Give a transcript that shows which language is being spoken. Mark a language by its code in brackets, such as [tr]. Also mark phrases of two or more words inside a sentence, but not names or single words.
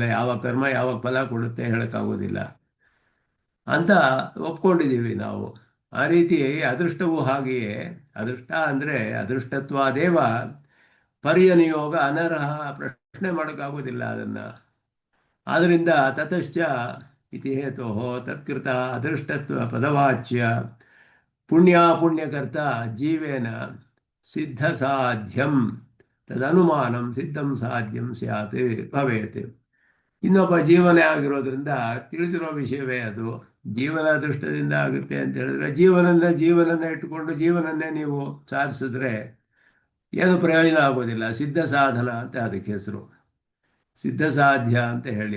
[kn] ಯಾವ ಕರ್ಮ ಯಾವಾಗ ಫಲ ಕೊಡುತ್ತೆ ಹೇಳೋಕ್ಕಾಗೋದಿಲ್ಲ ಅಂತ ಒಪ್ಕೊಂಡಿದ್ದೀವಿ ನಾವು. ಆ ರೀತಿ ಅದೃಷ್ಟವೂ ಹಾಗೆಯೇ. ಅದೃಷ್ಟ ಅಂದರೆ [sa] ಅದೃಷ್ಟತ್ವಾದೇವ ಪರ್ಯನಿಯೋಗ ಅನರ್ಹ, [kn] ಪ್ರಶ್ನೆ ಮಾಡೋಕ್ಕಾಗೋದಿಲ್ಲ ಅದನ್ನು. [sa] ಆದ್ದರಿಂದ ತತಶ್ಚ ಇತಿ ಹೇತೋ ತತ್ಕೃತ ಅದೃಷ್ಟತ್ವ ಪದವಾಚ್ಯ ಪುಣ್ಯಕರ್ತ ಜೀವೇನ ಸಿದ್ಧ ಸಾಧ್ಯಂ ತದನುಮಾನಂ ಸಿದ್ಧಂ ಸಾಧ್ಯಂ ಸ್ಯಾತ್ ಭವೇತ್. [kn] ಇನ್ನೊಬ್ಬ ಜೀವನೇ ಆಗಿರೋದ್ರಿಂದ ತಿಳಿದಿರೋ ವಿಷಯವೇ ಅದು. ಜೀವನ ಅದೃಷ್ಟದಿಂದ ಆಗುತ್ತೆ ಅಂತ ಹೇಳಿದ್ರೆ, ಜೀವನನ್ನ ಇಟ್ಟುಕೊಂಡು ಜೀವನನ್ನೇ ನೀವು ಸಾಧಿಸಿದ್ರೆ ಏನು ಪ್ರಯೋಜನ ಆಗೋದಿಲ್ಲ. [sa] ಸಿದ್ಧ ಸಾಧನ [kn] ಅಂತ ಅದಕ್ಕೆ ಹೆಸರು, [sa] ಸಿದ್ಧ ಸಾಧ್ಯ [kn] ಅಂತ ಹೇಳಿ.